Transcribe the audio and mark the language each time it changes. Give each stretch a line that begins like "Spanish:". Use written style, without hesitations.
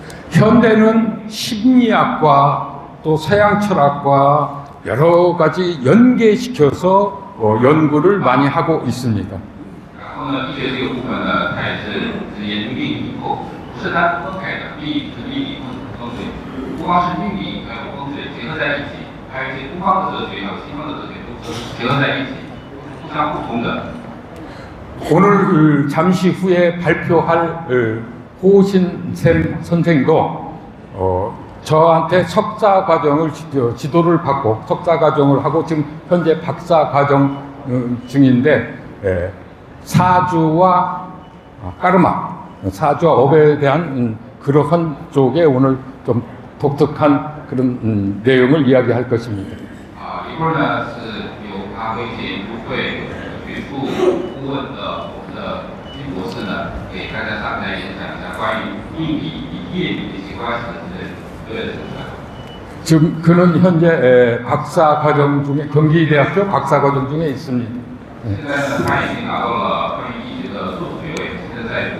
Korean: 현대는 심리학과 또 서양 철학과 여러 가지 연계시켜서 연구를 많이 하고 있습니다.
Chinese: 然后呢，医学这个部分呢，它也是研究命理以后，不是单分开的，命理是命理，风水，不光是命理，还有风水结合在一起，还有一些东方的哲学，还有西方的哲学都结合在一起，互相互通的。
Korean: 오늘 잠시 후에 발표할 호신샘 선생도 저한테 석사 과정을 지도를 받고 석사 과정을 하고 지금 현재 박사 과정 중인데 사주와 까르마, 사주와 업에 대한 그러한 쪽에 오늘 좀 독특한 그런 내용을 이야기할 것입니다.
Chinese: 一会儿呢是由阿辉解研究会学术顾问的我们的金博士呢，给大家上台演讲一下关于命理与业理的一些关系的之类的。
Korean: 지금 그는 현재 박사 과정 중에 경기대학교 박사 과정 중에 있습니다.
Chinese: 现在呢，他已经拿到了关于医学的硕士学位，现在在